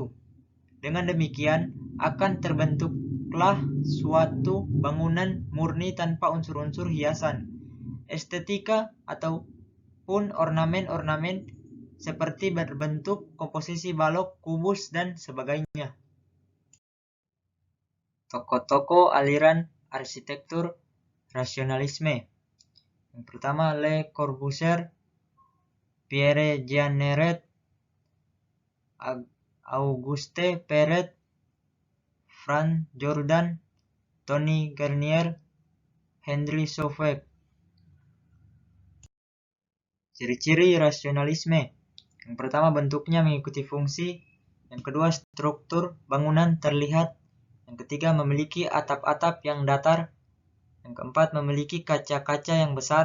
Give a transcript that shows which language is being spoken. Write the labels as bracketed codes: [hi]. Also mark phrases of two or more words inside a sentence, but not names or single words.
[id] Dengan demikian, akan terbentuklah suatu bangunan murni tanpa unsur-unsur hiasan, estetika ataupun ornamen-ornamen seperti berbentuk komposisi balok, kubus, dan sebagainya. Tokoh-tokoh aliran arsitektur rasionalisme. Yang pertama, Le Corbusier, Pierre Jeanneret, Auguste Perret, Franz Jordan, Tony Garnier, Henry Sauvage. Ciri-ciri rasionalisme. Yang pertama, bentuknya mengikuti fungsi. Yang kedua, struktur bangunan terlihat. Yang ketiga, memiliki atap-atap yang datar. Yang keempat, memiliki kaca-kaca yang besar.